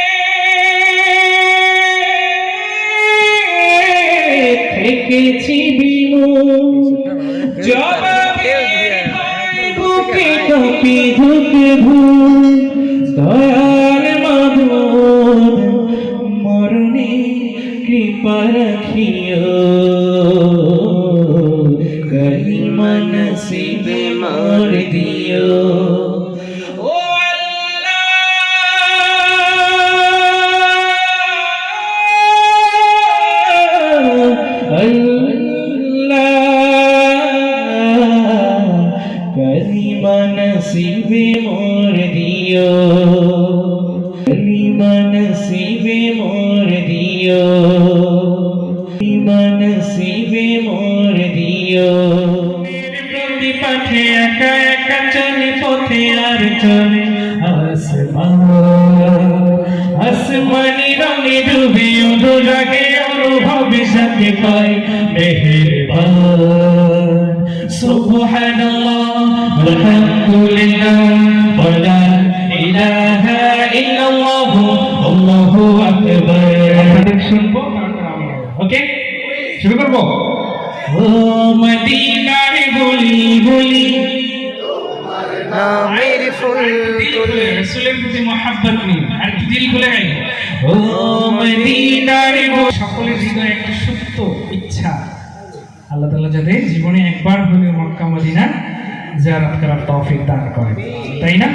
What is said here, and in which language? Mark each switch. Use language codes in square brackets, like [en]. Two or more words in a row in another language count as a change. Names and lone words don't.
[bn] থেকেছি বিমূঢ় জবাবের ভয়ে বুকে কাঁপি ধুকে ধুক দয়ার মাধুর মরণে কৃপা রাখিও কলিমা নসিবে মোর দিও ও कलिमा নসিবে মোর দিও কলিমা নসিবে মোর দিও কলিমা নসিবে মোর দিও প্রতি পাঠে একা একা চলে পথে আর চলে আসমানি রঙে ডুবে অনুরাগে অনুভবে সাথে পাই মেহের [ar] الحمد لله و لا إله إلا الله الله أكبر. [bn] আপনাদের শুনবো, তারপর আমি ওকে শুরু করব। ও মদিনার গলি গলি নামের ফুল তুলে রাসূলের প্রতি মহব্বত নিয়ে আর কি দিল খুলে গাই। ও মদিনার সকলের হৃদয়ে একটা সুপ্ত ইচ্ছা, আল্লাহ তাআলা যাতে জীবনে একবার হলেও মক্কা মদিনা জিয়ারত করার তৌফিক দান করেন, তাই না?